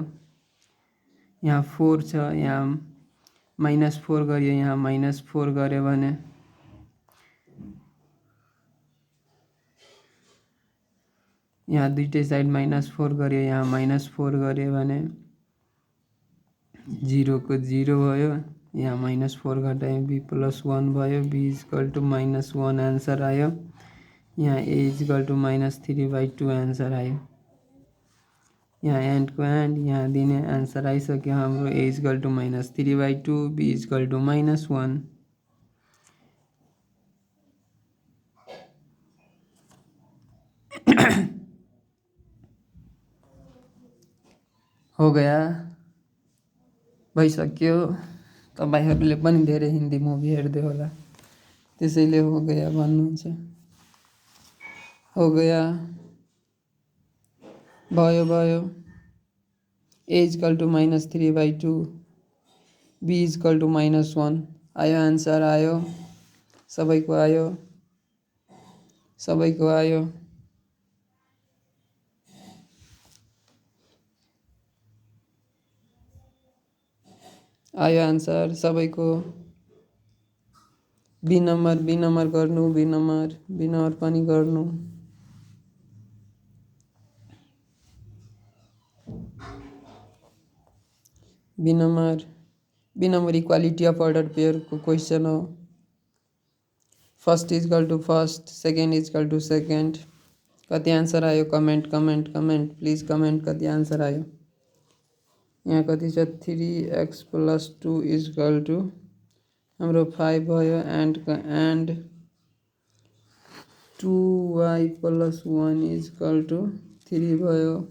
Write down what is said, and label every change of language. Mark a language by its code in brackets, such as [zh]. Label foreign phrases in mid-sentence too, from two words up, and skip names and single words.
[ne] यहाँ 4 छ, यहाँ -4 गरियो, यहाँ -4 गर्यो भने यहाँ दुईटै साइड -4 गर्यो, यहाँ -4 गर्यो भने 0 को 0 भयो। यहाँ -4 घटायो, b प्लस 1 भयो। b [en] equal to [ne] -1 आन्सर आयो। यहाँ a [en] equal to [ne] -3/2 आन्सर आयो। यहाँ एन्डको एन्ड यहाँ दिने आन्सर आइसक्यो हाम्रो। a [en] equal to [ne] -3/2, b [en] equal to [ne] -1। [hi] हो गया? [ne] भइसक्यो। तपाईहरुले पनि धेरै [en] Hindi movie [ne] हेर्दै होला, त्यसैले [hi] हो गया [ne] भन्नुहुन्छ। [hi] हो गया, [ne] भयो भयो। a [en] equal to [ne] -3/2, b [en] equal to [ne] -1 आयो, आन्सर आयो। सबैको आयो, सबैको आयो। आयो आन्सर सबैको। [en] B number [ne] गर्नु, [en] B number [ne] पनि गर्नु। [en] B number equality of order pair [ne] को क्वेश्चन हो। [en] first equal to first, second equal to second. [ne] कति आन्सर आयो? [en] comment comment comment, please comment [ne] कति आन्सर आयो। यहाँ कति छ? [en] 3x plus 2 equal to [ne] हाम्रो 5 भयो, एन्डको एन्ड [en] 2y plus 1 equal to 3 [ne] भयो।